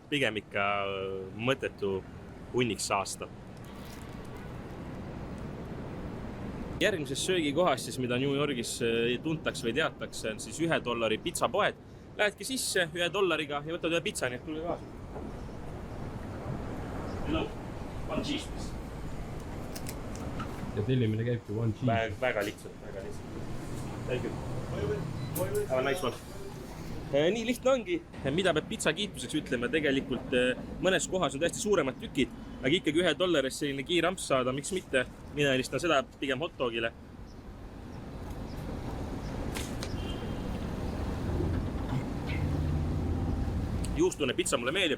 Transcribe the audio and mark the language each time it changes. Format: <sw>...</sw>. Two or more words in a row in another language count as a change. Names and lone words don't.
<et>Pigem ikka mõttetu hunniks saasta. Järgmises söögikohas, siis, mida New Yorgis tuntakse või teatakse, on siis $1 pitsapoed. Lähedki sisse $1 ja võtad ühe pitsa, nii et tule kaasa.</et> <en>Hello, one cheese, please.</en> <et>Ja tellimine käibki</et> <en>one cheese.</en> <et>Väga lihtsalt.</et> <en>Thank you. Have a nice one.</en> <et>Nii lihtne ongi, mida peab pitsa kiituseks ütlema, tegelikult mõnes kohas on täiesti suuremad tükid, aga ikkagi $1 selline kiiramps saada, miks mitte, mina eelistan seda pigem hotdogile. Juustune pitsa mulle meeldib.</et>